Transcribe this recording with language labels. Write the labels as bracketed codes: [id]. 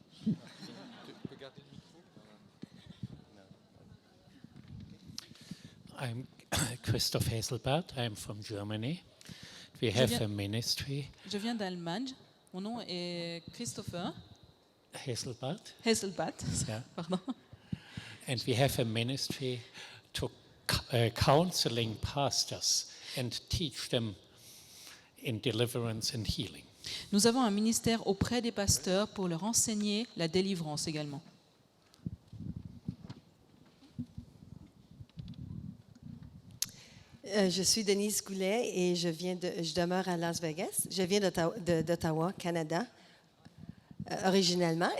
[en] I'm Christoph Haselbart. I'm from Germany. We have a ministry. [fr] Je viens d'Allemagne. Mon nom est Christopher Haselbart. Hesselbat. [en] Yeah. [fr] Pardon. [en] And we have a ministry to counseling pastors and teach them in deliverance and healing. [fr] Nous avons un ministère auprès des pasteurs pour leur enseigner la délivrance également. Je suis Denise Goulet et je demeure à Las Vegas. Je viens d'Ottawa, Canada, originalement.